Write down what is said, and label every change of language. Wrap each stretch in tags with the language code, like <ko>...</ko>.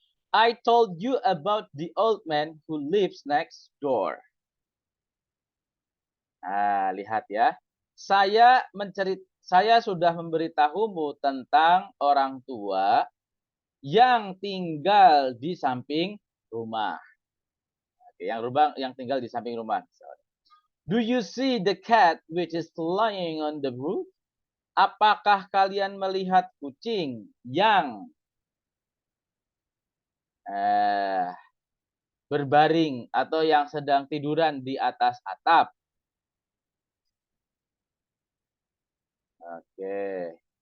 <en>I told you about the old man who lives next door.</en> <id>Nah, lihat ya. Saya sudah memberitahumu tentang orang tua yang tinggal di samping rumah. Oke, yang tinggal di samping rumah.</id> <en>Do you see the cat which is lying on the roof?</en> <id>Apakah kalian melihat kucing yang berbaring atau yang sedang tiduran di atas atap? Oke.</id>